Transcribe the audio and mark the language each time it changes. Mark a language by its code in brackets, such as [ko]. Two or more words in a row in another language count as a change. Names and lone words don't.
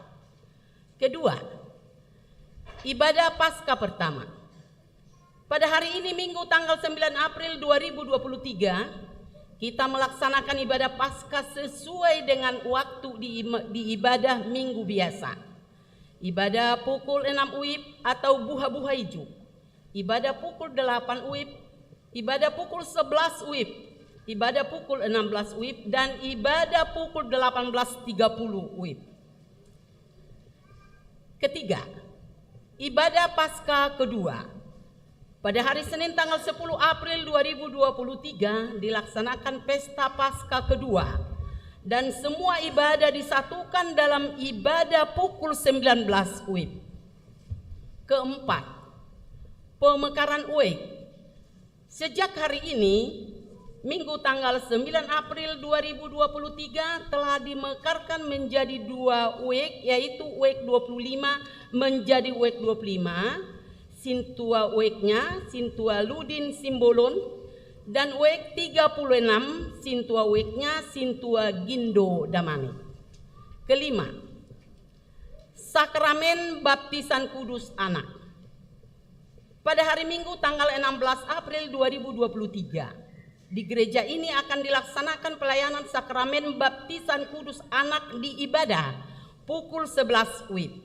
[id] Kedua, ibadah Paskah pertama. Pada hari ini Minggu tanggal 9 April 2023, kita melaksanakan ibadah Paskah sesuai dengan waktu di ibadah minggu biasa. Ibadah pukul 6 WIB atau [bbc] buha-buha hijau. [id] Ibadah pukul 8 WIB, ibadah pukul 11 WIB, ibadah pukul 16 WIB, dan ibadah pukul 18.30 WIB. Ketiga, ibadah Paskah kedua. Pada hari Senin tanggal 10 April 2023 dilaksanakan pesta Paskah kedua dan semua ibadah disatukan dalam ibadah pukul 19 WIB. Keempat, pemekaran UEK. Sejak hari ini, Minggu tanggal 9 April 2023 telah dimekarkan menjadi 2 UEK, yaitu UEK 25 menjadi UEK 25, Sintua UEK-nya Sintua Ludin Simbolon, dan UEK 36 Sintua UEK-nya Sintua Gindo Damani. Kelima, sakramen baptisan kudus anak. Pada hari Minggu tanggal 16 April 2023, di gereja ini akan dilaksanakan pelayanan sakramen baptisan kudus anak di ibadah pukul 11 WIB.